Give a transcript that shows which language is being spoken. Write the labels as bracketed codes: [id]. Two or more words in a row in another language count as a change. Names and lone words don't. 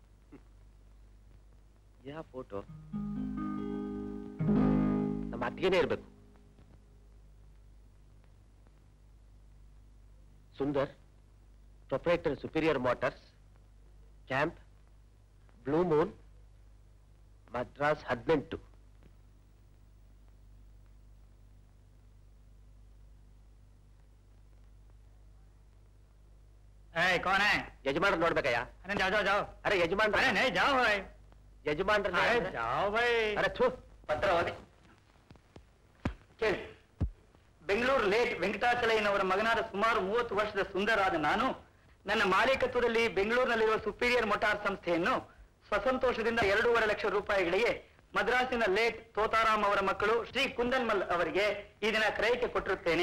[kn] ಯಾ ಫೋಟೋ ನಮ್ಮ ಅತ್ತಿಗೆನೇ ಇರ್ಬೇಕು. ಸುಂದರ್, ಪ್ರೊಪ್ರೈಟರ್ ಸುಪೀರಿಯರ್ ಮೋಟಾರ್ಸ್, ಕ್ಯಾಂಪ್, ಬ್ಲೂ ಮೂನ್, ಮದ್ರಾಸ್ 18. [hi] कौन है? [kn] ಯಜಮಾನ್ರು ನೋಡ್ಬೇಕಯ್ಯ. [hi] अरे जाओ जाओ जाओ. [kn] ಅರೆ ಯಜಮಾನ್, [hi] अरे नहीं जाओ भाई. [kn] ಯಜಮಾನ್ರ [hi] अरे जाओ भाई. [kn] ಅರೆ ಥೂ, ಪತ್ರ ಓದಿ ಕೇಳಿ. ಬೆಂಗಳೂರು ಲೇಟ್ ವೆಂಕಟಾಚಲಯ್ಯನವರ ಮಗನಾದ ಸುಮಾರು 30 ವರ್ಷದ ಸುಂದರಾದ ನಾನು ನನ್ನ ಮಾಲೀಕತ್ವದಲ್ಲಿ ಬೆಂಗಳೂರಿನಲ್ಲಿರುವ ಸುಪೀರಿಯರ್ ಮೋಟಾರ್ ಸಂಸ್ಥೆಯನ್ನು ಸ್ವಸಂತೋಷದಿಂದ 2.5 ಲಕ್ಷ ರೂಪಾಯಿಗಳಿಗೆ ಮದ್ರಾಸಿನ ಲೇಟ್ ತೋತಾರಾಮ್ ಅವರ ಮಕ್ಕಳು ಶ್ರೀ ಕುಂದನ್ಮಲ್ ಅವರಿಗೆ ಈ ದಿನ ಕ್ರಯಕ್ಕೆ ಕೊಟ್ಟಿರುತ್ತೇನೆ.